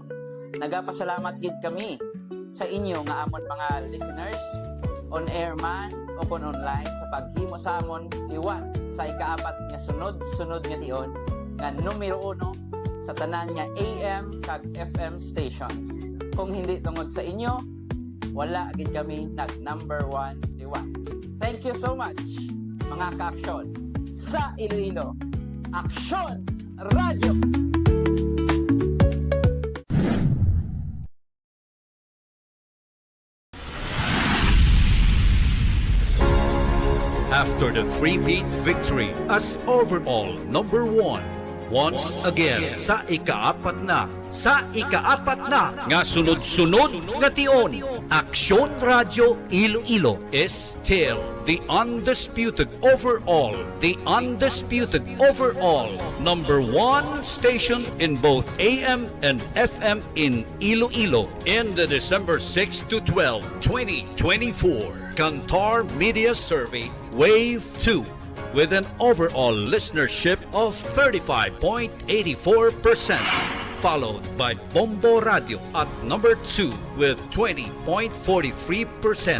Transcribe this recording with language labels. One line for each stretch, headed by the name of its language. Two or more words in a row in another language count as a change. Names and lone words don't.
Hiligaynon: Nagapasalamat gid kami sa inyo nga amon mga listeners,
English: on air
Hiligaynon: man o kon online sa paghimo sa amon liwan sa ika-4 nga sunod-sunod nga tion nga numero 1 sa tanan nga AM kag FM stations. Kung hindi tungod sa inyo, wala gid kami nag number 1 liwan.
English: Thank you so much
Hiligaynon: mga ka-aksyon.
English: Sa Iloilo, Aksyon Radio! After the three-beat victory as overall number 1, once again
Hiligaynon: sa ika-4 na nga sunod-sunod nga tion,
English: Aksyon Radio Iloilo is still the undisputed overall number 1 station in both AM and FM in Iloilo in the December 6 to 12, 2024 Kantar Media Survey Wave 2 with an overall listenership of 35.84%, followed by Bombo Radio at number 2 with 20.43%.